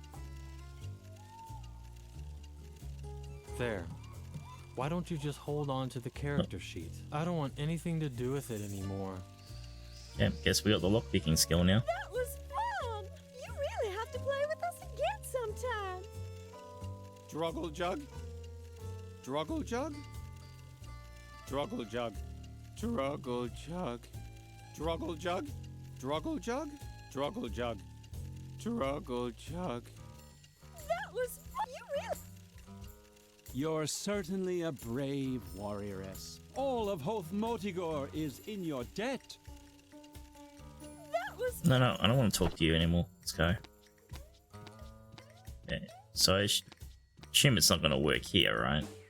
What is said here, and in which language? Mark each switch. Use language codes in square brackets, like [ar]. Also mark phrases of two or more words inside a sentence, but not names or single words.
[en] There. Why don't you just hold on to the character sheet? I don't want anything to do with it anymore. Yeah, guess we got the lockpicking skill now. That was fun! You really have to play with us again sometime. Druggle jug? Druggle jug? Druggle jug. Druggle jug. Druggle jug? Druggle jug? Druggle jug. Druggle jug. That was fun! You really... You're certainly a brave warrioress. All of Hoth Motigor is in your debt. That was... No, I don't want to talk to you anymore. Let's go. Yeah, so I assume it's not going to work here, right?